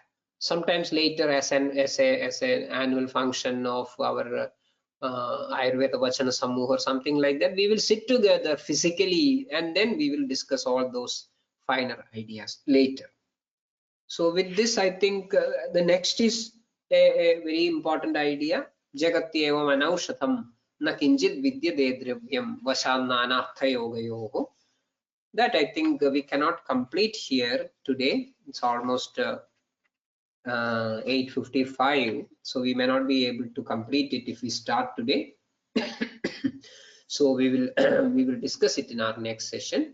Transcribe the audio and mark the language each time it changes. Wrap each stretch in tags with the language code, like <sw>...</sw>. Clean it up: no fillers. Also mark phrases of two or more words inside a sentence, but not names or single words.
<en>Sometimes later, as an annual function of our Ayurveda Vachana Samuh or something like that, we will sit together physically and then we will discuss all those finer ideas later. So with this, I think the next is a very important idea.</en> <sa>जगत्येवम् अनौषधम् न किञ्चित् विद्यते द्रव्यम् वशान्नानार्थ योगयोः.</sa> <en>That I think we cannot complete here today. It's almost 8:55, so we may not be able to complete it if we start today. So we will we will discuss it in our next session.</en>